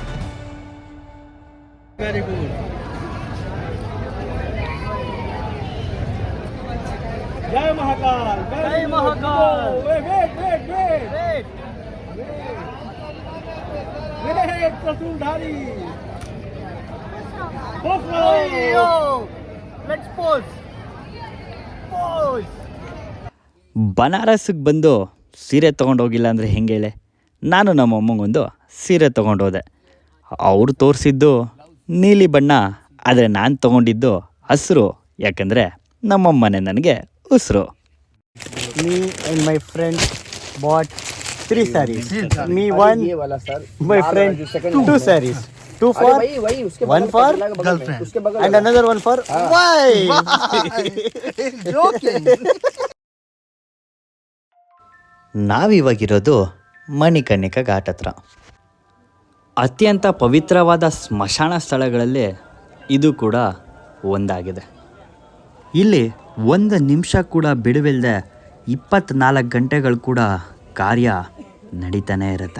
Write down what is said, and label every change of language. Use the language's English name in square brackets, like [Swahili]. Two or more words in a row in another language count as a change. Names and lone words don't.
[English] Very good. [Hindi] जय महाकाल, जय महाकाल। वेट त्रिशूलधारी। [English] Let's pose. [Kannada] ಬನಾರಸ್ಸಿಗೆ ಬಂದು ಸೀರೆ ತೊಗೊಂಡೋಗಿಲ್ಲ ಅಂದರೆ ಹೆಂಗೆ ಹೇಳೆ. ನಾನು ನಮ್ಮ ಅಮ್ಮಂಗೊಂದು ಸೀರೆ ತೊಗೊಂಡೋದೆ. ಅವ್ರು ತೋರಿಸಿದ್ದು ನೀಲಿ ಬಣ್ಣ, ಆದರೆ ನಾನು ತೊಗೊಂಡಿದ್ದು ಹಸಿರು. ಯಾಕಂದರೆ ನಮ್ಮಮ್ಮನೆ ನನಗೆ ಉಸಿರು. [English] Me and my friend bought 3 sarees. Me one, my friend 2 sarees. 2 for, 1 for girlfriend and another one for wife. Joking. [Kannada] ನಾವಿವಾಗಿರೋದು ಮಣಿಕರ್ಣಿಕಾ ಘಾಟ್ ಹತ್ರ. ಅತ್ಯಂತ ಪವಿತ್ರವಾದ ಸ್ಮಶಾನ ಸ್ಥಳಗಳಲ್ಲಿ ಇದು ಕೂಡ ಒಂದಾಗಿದೆ. ಇಲ್ಲಿ 1 ನಿಮಿಷ ಕೂಡ ಬಿಡುವಿಲ್ಲದೆ 24 ಗಂಟೆಗಳು ಕೂಡ ಕಾರ್ಯ ನಡೀತಾನೆ ಇರುತ್ತೆ.